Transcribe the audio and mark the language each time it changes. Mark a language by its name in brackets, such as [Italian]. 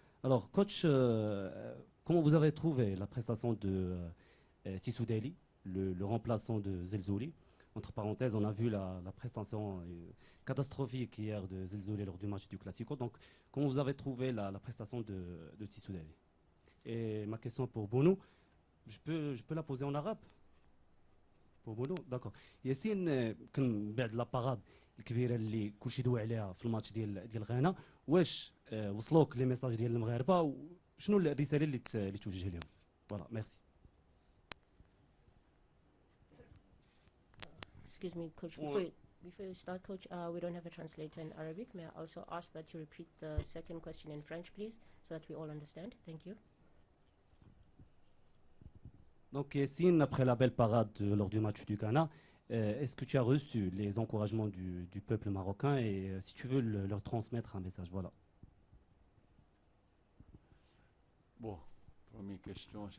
[French] Alors, coach, comment vous avez trouvé la prestation de Tissou Daly, le remplaçant de Zelzouli? Entre parenthèses, on a vu la prestation catastrophique hier de Zelzouli lors du match du Classico. Donc, comment vous avez trouvé la prestation de Tissou Daly? Et ma question pour Bounou, je peux la poser en arabe? Pour Bounou, d'accord. [Arabic] ياسين كان بعد لاباراد الكبيره اللي كلشي دوى عليها في الماتش ديال غانا، واش وصلوك لي ميساج ديال المغاربه وشنو الرساله اللي توجه لهم؟ فوالا ميرسي. [English] Excuse me, coach. Before you start, coach, we don't have a translator in Arabic. May I also ask that you repeat the second question in French, please, so that we all understand? Thank you. [French] Donc Yassine, après la belle parade lors du match du Ghana, est-ce que tu as reçu les encouragements du peuple marocain et si tu veux leur transmettre un message, voilà. Bon, première question.